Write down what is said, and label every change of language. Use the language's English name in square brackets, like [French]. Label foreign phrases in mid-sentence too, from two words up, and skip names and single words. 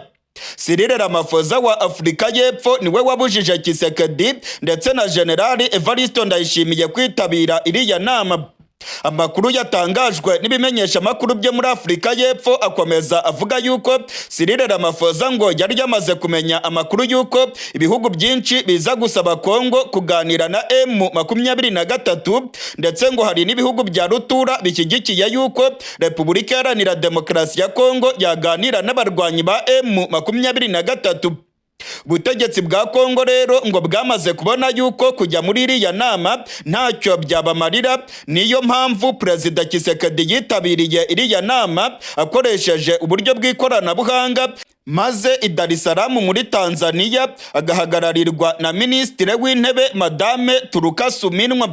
[Kinyarwanda] Cyril Ramaphosa wa Afurika y'Epfo niwe wabujije Tshisekedi ndetse na General Evariste Ndayishimiye kwitabira iriya nama. Amakuru yatangajwe n'ibimenyesha amakuru byo muri Afurika y'Epfo akomeza avuga yuko Cyril Ramaphosa ngo yari yamaze kumenya amakuru yuko ibihugu byinshi biza gusaba Congo kuganira na M23, ndetse ngo hari n'ibihugu bya rutura bishyigikiye yuko Repubulika Iharanira Demokarasi ya Congo yaganira n'abarwanyi ba M23. Ubutegetsi bwa Congo rero ngo bwamaze kubona yuko kujya muri iriya nama ntacyo byabamarira, niyo mpamvu Perezida Tshisekedi yitabiriye iriya nama akoresheje uburyo bw'ikoranabuhanga, maze i Dar es Salaam muri Tanzania agahagararirwa na Minisitiri w'Intebe Madame Turukasuminwa.